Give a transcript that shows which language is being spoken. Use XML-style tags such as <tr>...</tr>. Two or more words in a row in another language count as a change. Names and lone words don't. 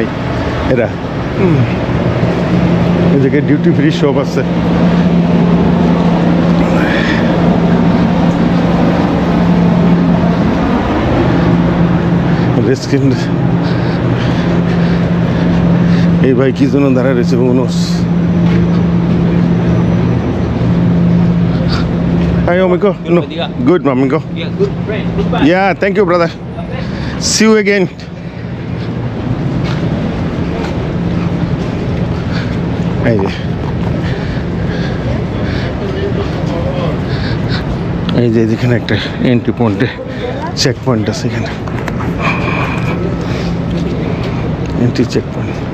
<bn>এরা এই জায়গায়</bn> <en>duty free shop</en> <bn>আছে। এই ভাই কি জন্য দাঁড়ায় রয়েছে মানুষ।</bn> <en>Hi, amigo. No, good, amigo. Yeah, good friend. Goodbye. Yeah, thank you, brother. See you again.</en> <bn>এই যে এখানে একটা</bn> <en>entry point check point</en> <bn>আছে, এখানে</bn> <en>entry check point.</en>